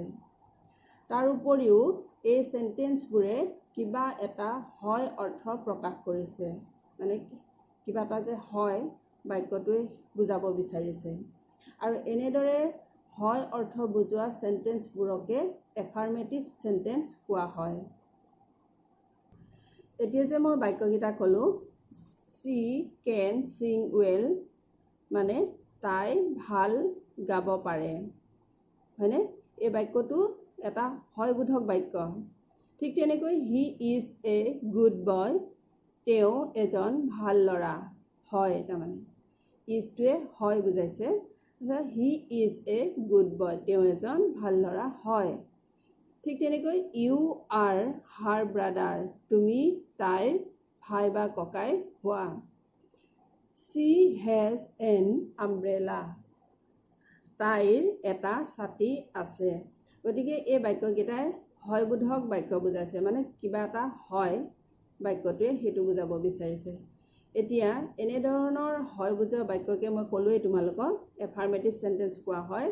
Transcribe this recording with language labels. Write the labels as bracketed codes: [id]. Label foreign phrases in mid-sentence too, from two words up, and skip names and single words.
[as] তাৰ উপৰিও এই সেন্টেন্সবোৰে কিবা এটা হয় অৰ্থ প্ৰকাশ কৰিছে, মানে কিবা এটা যে হয় বাক্যটোৱে বুজাব বিচাৰিছে। আৰু এনেদৰে হয় অৰ্থ বুজোৱা সেন্টেন্সবোৰকে [en] affirmative sentence [as] কোৱা হয়। এতিয়া যে মই বাক্যকেইটা ক'লো [en] she can sing well [as] মানে তাই ভাল গাব পাৰে, হয়নে? এই বাক্যটো এটা হয়বোধক বাক্য। ঠিক তেনেকৈ [en] he is a good boy, [as] তেওঁ এজন ভাল ল'ৰা হয়। তাৰমানে ইজটোৱে হয় বুজাইছে। [en] he is a good boy, [as] তেওঁ এজন ভাল ল'ৰা হয়। ঠিক তেনেকৈ [en] you are her brother, [as] তুমি তাইৰ ভাই বা ককাই হোৱা। [en] she has an umbrella, [as] তাইৰ এটা ছাতি আছে। গতিকে এই বাক্যকেইটাই হয়বোধক বাক্য বুজাইছে, মানে কিবা এটা হয় বাক্যটোৱে সেইটো বুজাব বিচাৰিছে। এতিয়া এনেধৰণৰ হয় বুজোৱা বাক্যকে মই ক'লোৱেই তোমালোকক [en] affirmative sentence [as] কোৱা হয়।